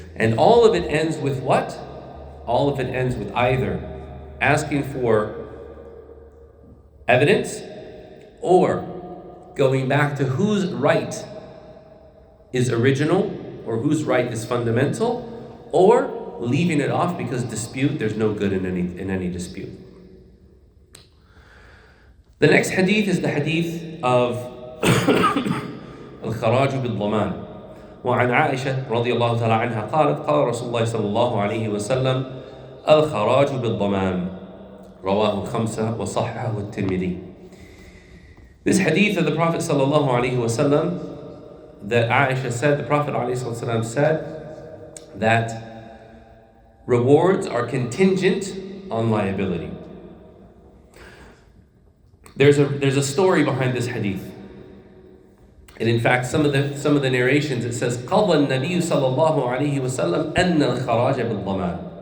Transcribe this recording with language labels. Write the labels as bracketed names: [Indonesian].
[English] And all of it ends with what? All of it ends with either asking for evidence or going back to whose right is original or whose right is fundamental, or leaving it off because there's no good in any dispute. The next hadith is the hadith of al-Kharaj bil-Dhaman. [Arabic] وعن عائشة رضي الله تعالى عنها قالت قال رسول الله صلى الله عليه وسلم الخراج بالضمان رواه الخمسة وصححه الترمذي. [English] This hadith of the Prophet sallallahu alaihi wasallam that Aisha said, the Prophet ﷺ said that rewards are contingent on liability. There's a story behind this hadith. And in fact, some of the narrations, it says, [Arabic] قَضَى النَّبِيُّ صَلَّى اللَّهُ عَلَيْهِ وَسَلَّمْ أَنَّ الْخَرَاجَ بِالضَّمَانِ.